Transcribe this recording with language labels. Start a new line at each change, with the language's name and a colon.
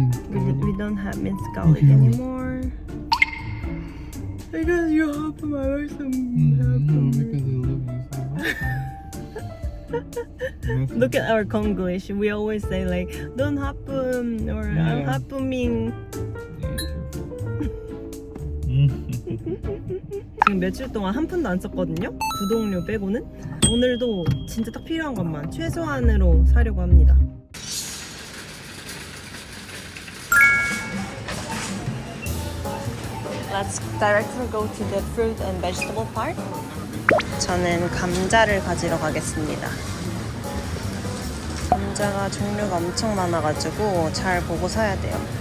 English: We don't have minced garlic anymore. Because you have my No, because I love you so much. Look at our Konglish. We always say like "don't happen" or "I'm Yeah. happening."
Korean: 지금 그냥 며칠 동안 한 푼도 안 썼거든요. 구독료 빼고는. 오늘도 진짜 딱 필요한 것만 최소한으로 사려고 합니다.
English: Let's directly go to the fruit and vegetable part.
Korean: 저는 감자를 가지러 가겠습니다. 감자가 종류가 엄청 많아가지고 잘 보고 사야 돼요.